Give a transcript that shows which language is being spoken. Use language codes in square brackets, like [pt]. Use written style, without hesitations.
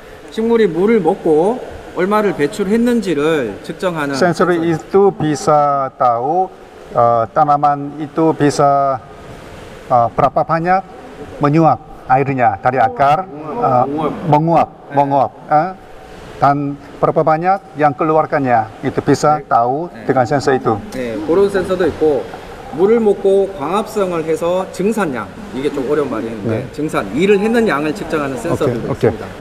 [ko] 식물이 물을 먹고 얼마를 배출했는지를 측정하는 [id] Sensor itu bisa tahu tanaman itu bisa berapa banyak menyuap airnya dari akar, menguap, dan berapa banyak yang keluarkannya itu bisa tahu dengan sensor itu. [ko] 네, 그런 센서도 있고 물을 먹고 광합성을 해서 증산량 이게 좀 어려운 말인데 증산 일을 했는 양을 측정하는 센서들도 있습니다.